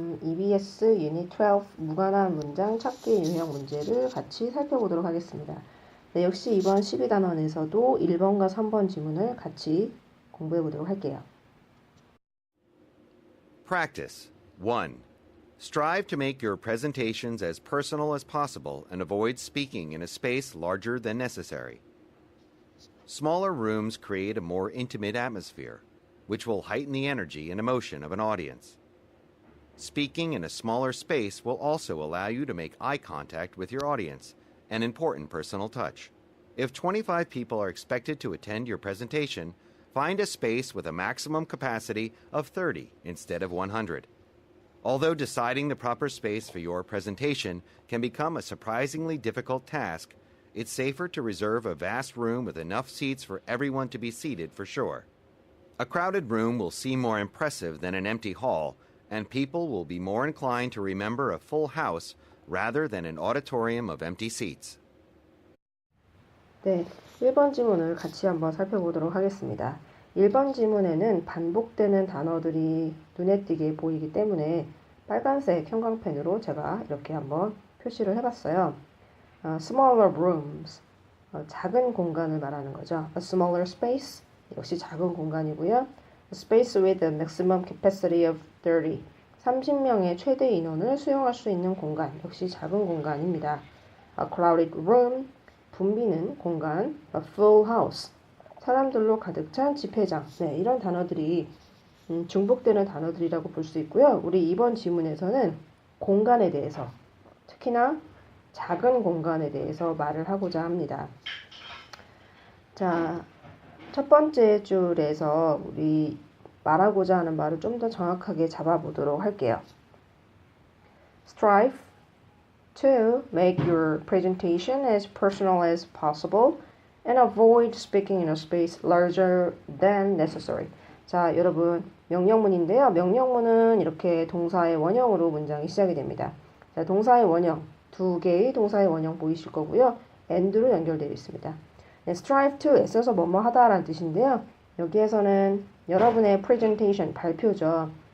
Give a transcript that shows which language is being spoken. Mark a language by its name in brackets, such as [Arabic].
[Korean] EBS 유닛 12 무관한 문장 찾기 유형 문제를 같이 살펴보도록 하겠습니다. 네, 역시 이번 12단원에서도 1번과 3번 지문을 같이 공부해 보도록 할게요. [English] Practice. 1. Strive to make your presentations as personal as possible and avoid speaking in a space larger than necessary. Smaller rooms create a more intimate atmosphere, which will heighten the energy and emotion of an audience. Speaking in a smaller space will also allow you to make eye contact with your audience, an important personal touch. If 25 people are expected to attend your presentation, find a space with a maximum capacity of 30 instead of 100. Although deciding the proper space for your presentation can become a surprisingly difficult task, it's safer to reserve a vast room with enough seats for everyone to be seated for sure. A crowded room will seem more impressive than an empty hall, and people will be more inclined to remember a full house rather than an auditorium of empty seats. [Korean] 네, 1번 지문을 같이 한번 살펴보도록 하겠습니다. 1번 지문에는 반복되는 단어들이 눈에 띄게 보이기 때문에 빨간색 형광펜으로 제가 이렇게 한번 표시를 해봤어요. [English] Smaller rooms, [Korean] 작은 공간을 말하는 거죠. [English] A smaller space, [Korean] 역시 작은 공간이고요. [English] A space with a maximum capacity of 30, [Korean] 30명의 최대 인원을 수용할 수 있는 공간, 역시 작은 공간입니다. [English] A crowded room, [Korean] 붐비는 공간, [English] a full house, [Korean] 사람들로 가득 찬 집회장. 네, 이런 단어들이 중복되는 단어들이라고 볼 수 있고요. 우리 이번 지문에서는 공간에 대해서, 특히나 작은 공간에 대해서 말을 하고자 합니다. 자, 첫 번째 줄에서 우리 말하고자 하는 말을 좀 더 정확하게 잡아보도록 할게요. [English] Strive to make your presentation as personal as possible and avoid speaking in a space larger than necessary. [Korean] 자, 여러분, 명령문인데요. 명령문은 이렇게 동사의 원형으로 문장이 시작이 됩니다. 자, 동사의 원형, 두 개의 동사의 원형 보이실 거고요. and로 연결되어 있습니다. 네, strive to, 애써서 뭐뭐 하다라는 뜻인데요. 여기에서는 여러분의 presentation, 발표죠.